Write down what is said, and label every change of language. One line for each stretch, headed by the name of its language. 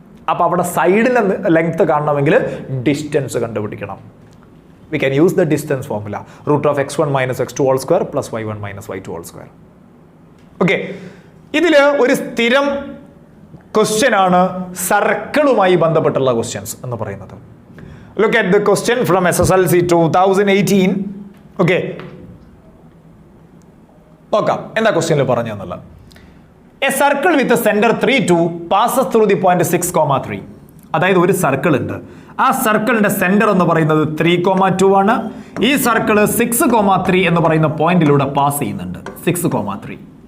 Malayalam: അപ്പൊ അവിടെ സൈഡിന്റെ ലെങ്ത് കാണണമെങ്കിൽ ഡിസ്റ്റൻസ് കണ്ടുപിടിക്കണം.
English: We can use the distance formula, √(x1 - x2) whole square plus y1 - y2 whole square.
Malayalam: Okay, ഇതില് ഒരു സ്ഥിരം ക്വസ്റ്റ്യൻ ആണ് സർക്കിളുമായി ബന്ധപ്പെട്ടുള്ള ക്വസ്റ്റ്യൻസ് എന്ന് പറയുന്നത്.
English: look at the question from SSLC 2018. Okay.
Malayalam: നോക്കാം എന്താ ക്വസ്റ്റ്യനിൽ പറഞ്ഞു എന്നുള്ളത്.
English: A circle with centre 3, 2 passes through the point 6,3.
Malayalam: അതായത് ഒരു സർക്കിൾ ഉണ്ട്, ആ സർക്കിളിന്റെ സെന്റർ എന്ന് പറയുന്നത് 3,2 ആണ്. ഈ സർക്കിൾ 6,3 എന്ന് പറയുന്ന പോയിന്റിലൂടെ പാസ് ചെയ്യുന്നുണ്ട്. 6,3.